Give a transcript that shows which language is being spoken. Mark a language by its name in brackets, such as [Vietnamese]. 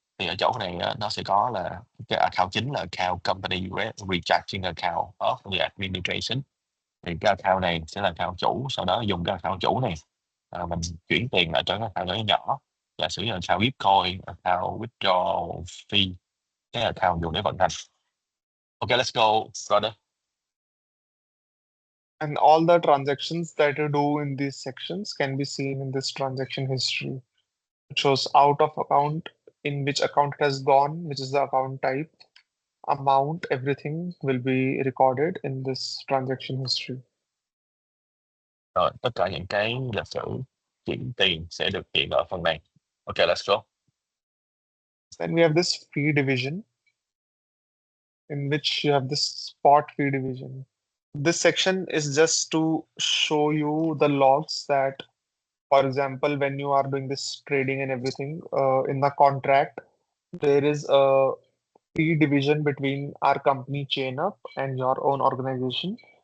[Vietnamese] Thì ở chỗ này á, nó sẽ có là cái account chính là account [English] company recharging account of the administration. [Vietnamese] Thì cái account này sẽ là account chủ, sau đó dùng cái account chủ này mình chuyển tiền ở trong cái account nhỏ nhỏ. Giả sử như là account Bitcoin, account withdraw fee, cái account dùng để vận hành. [English] Okay, let's go, brother. And all the transactions that you do in these sections can be seen in this transaction history. It shows out of account, in which account it has gone, which is the account type, amount, everything will be recorded in this transaction history. [Vietnamese] Rồi, tất cả những cái lịch sử chuyển tiền sẽ được hiện ở phần này. [English] Okay, let's go. Then we have this fee division, in which you have this spot fee division. This section is just to show you the logs that, for example, when you are doing this trading and everything, in the contract, there is a fee division between our company ChainUp and your own organization.